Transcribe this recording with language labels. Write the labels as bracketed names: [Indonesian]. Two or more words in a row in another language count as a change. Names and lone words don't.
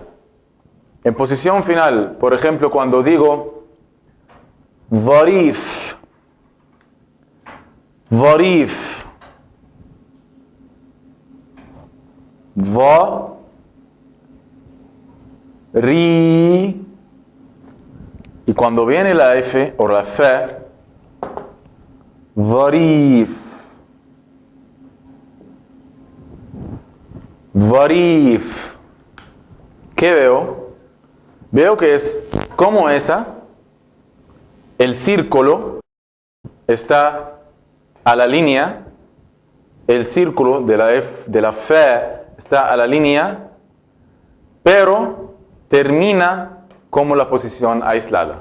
[Spanish] En posición final, por ejemplo, cuando digo [Arabic] ظريف, ظريف, [Spanish] ri, y cuando viene la F o la F, [Arabic] ظريف, ظريف. [Spanish] ¿Qué veo? Veo que es como esa. El círculo está a la línea. El círculo de la F, de la F está a la línea, pero termina como la posición aislada.